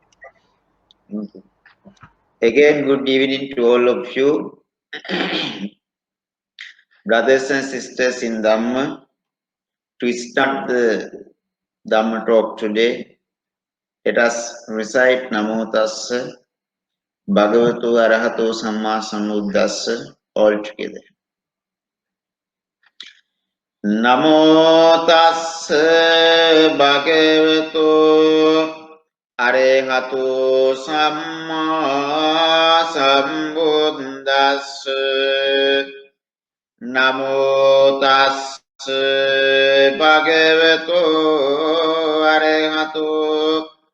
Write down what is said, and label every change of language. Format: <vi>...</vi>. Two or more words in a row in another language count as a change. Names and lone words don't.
<en>Again, good evening to all of you, brothers and sisters in Dhamma. To start the Dhamma talk today, let us recite</en> <pi>Namo Tassa Bhagavato Arahato Samma Sambuddhassa</pi> <en>all together.</en> <pi>Namo Tassa Bhagavato Arahato Samma Sambuddhassa Namo Tassa Bhagavato Arahato</pi>